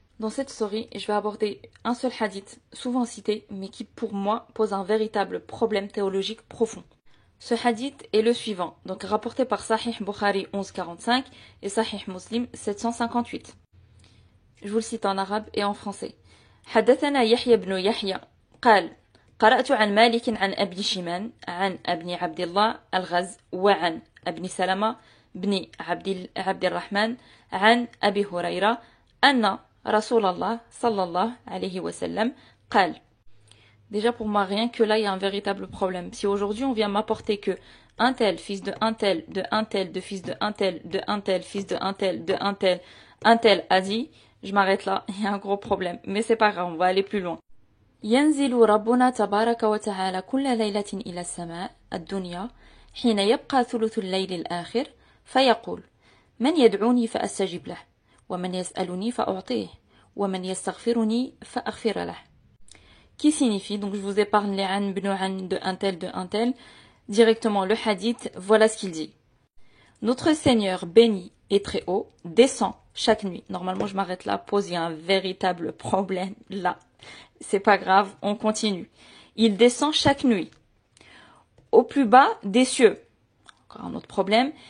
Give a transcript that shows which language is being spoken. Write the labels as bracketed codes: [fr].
[fr] Dans cette story, je vais aborder un seul hadith, souvent cité, mais qui pour moi pose un véritable problème théologique profond. Ce hadith est le suivant, donc rapporté par Sahih Bukhari 1145 et Sahih Muslim 758. Je vous le cite en arabe et en français. [ar] حدثنا يحيى بن يحيى قال قرأت عن مالك عن أبي شيمان عن ابن عبد الله الغز وعن ابن سلمة بن عبد الرحمن عن أبي هريرة أن رسول الله صلى الله عليه وسلم قال. [fr] Déjà pour moi, rien que là, il y a un véritable problème. Si aujourd'hui on vient m'apporter que un tel, fils de un tel, de un tel, de fils de un tel, de un tel, fils de un tel a dit, je m'arrête là, il y a un gros problème. Mais c'est pas grave, on va aller plus loin. [ar] ينزل ربنا تبارك وتعالى كل ليلة إلى السماء الدنيا حين يبقى ثلث الليل الآخر فيقول من يدعوني فأستجب له ومن يسألني فأعطيه ومن يستغفرني فأغفر له. [fr] Qui signifie, donc je vous épargne les an, bnu an de un tel, directement le hadith, voilà ce qu'il dit. Notre Seigneur béni et très haut descend chaque nuit. Normalement je m'arrête là, pause, il y a un véritable problème là. C'est pas grave, on continue. Il descend chaque nuit, au plus bas des cieux. Encore un autre problème.